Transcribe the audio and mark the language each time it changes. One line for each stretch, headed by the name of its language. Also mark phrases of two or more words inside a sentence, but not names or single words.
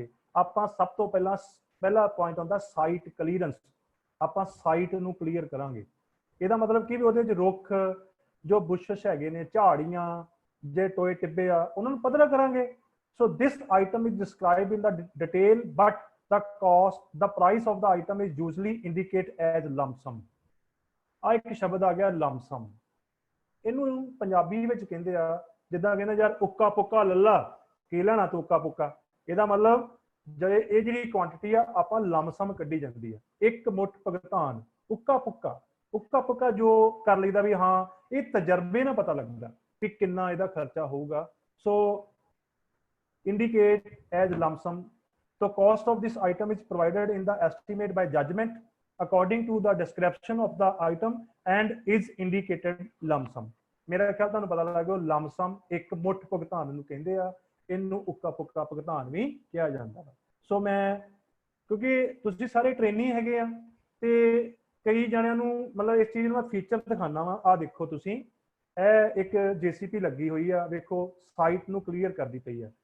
Punjabi: ਆਪਾਂ ਸਭ ਤੋਂ ਪਹਿਲਾ ਪੁਆਇੰਟ ਹੁੰਦਾ ਸਾਈਟ ਕਲੀਅਰੈਂਸ। ਆਪਾਂ ਸਾਈਟ ਨੂੰ ਕਲੀਅਰ ਕਰਾਂਗੇ। ਇਹਦਾ ਮਤਲਬ ਕੀ ਵੀ ਉਹਦੇ ਵਿੱਚ ਰੁੱਖ ਜੋ ਬੁਸ਼ਸ਼ ਹੈਗੇ ਨੇ, ਝਾੜੀਆਂ ਜੇ ਟੋਏ ਟਿੱਬੇ ਆ, ਉਹਨਾਂ ਨੂੰ ਪੱਧਰਾ ਕਰਾਂਗੇ।
English: So this item is describe in the detail but the cost, the price of the item is usually indicate as lump sum।
Punjabi: ਆ ਇੱਕ ਸ਼ਬਦ ਆ ਗਿਆ
English: lump sum।
Punjabi: ਇਹਨੂੰ ਪੰਜਾਬੀ ਵਿੱਚ ਕਹਿੰਦੇ ਆ, ਜਿੱਦਾਂ ਕਹਿੰਦੇ ਯਾਰ ਉੱਕਾ ਪੁੱਕਾ ਲੱਲਾ, ਕੀ ਲੈਣਾ ਤੂੰ ਉੱਕਾ ਪੁੱਕਾ। ਇਹਦਾ ਮਤਲਬ ਜੇ ਇਹ ਜਿਹੜੀ ਕੁਆਂਟਿਟੀ ਆ ਆਪਾਂ
English: lump sum
Punjabi: ਕੱਢੀ ਜਾਂਦੀ ਆ, ਇੱਕ ਮੁੱਠ ਭੁਗਤਾਨ। ਉੱਕਾ ਪੁੱਕਾ ਜੋ ਕਰ ਲਈਦਾ ਵੀ ਹਾਂ, ਇਹ ਤਜਰਬੇ ਨਾਲ ਪਤਾ ਲੱਗਦਾ ਵੀ ਕਿੰਨਾ ਇਹਦਾ ਖਰਚਾ ਹੋਊਗਾ।
English: ਸੋ indicate as lump sum। So cost of this item is provided in the estimate by judgment according to the description of the item and is indicated lump sum।
Punjabi: ਮੇਰਾ ਖਿਆਲ ਤੁਹਾਨੂੰ ਪਤਾ ਲੱਗ ਗਿਆ,
English: lump sum
Punjabi: ਇੱਕ ਮੁੱਠ ਭੁਗਤਾਨ ਨੂੰ ਕਹਿੰਦੇ ਆ, ਇਹਨੂੰ ਉੱਕਾ ਪੁੱਕਾ ਭੁਗਤਾਨ ਵੀ ਕਿਹਾ ਜਾਂਦਾ। ਸੋ ਮੈਂ, ਕਿਉਂਕਿ ਤੁਸੀਂ ਸਾਰੇ ਟ੍ਰੇਨੀ ਹੈਗੇ ਆ ਤੇ ਕਈ ਜਣਿਆਂ ਨੂੰ ਮਤਲਬ ਇਸ ਚੀਜ਼ ਨੂੰ ਮੈਂ ਫੀਚਰ ਦਿਖਾਣਾ ਵਾ। ਆ ਦੇਖੋ ਤੁਸੀਂ, ਇਹ ਇੱਕ JCP ਲੱਗੀ ਹੋਈ ਆ, ਵੇਖੋ ਸਾਈਟ ਨੂੰ ਕਲੀਅਰ ਕਰਦੀ ਪਈ ਆ।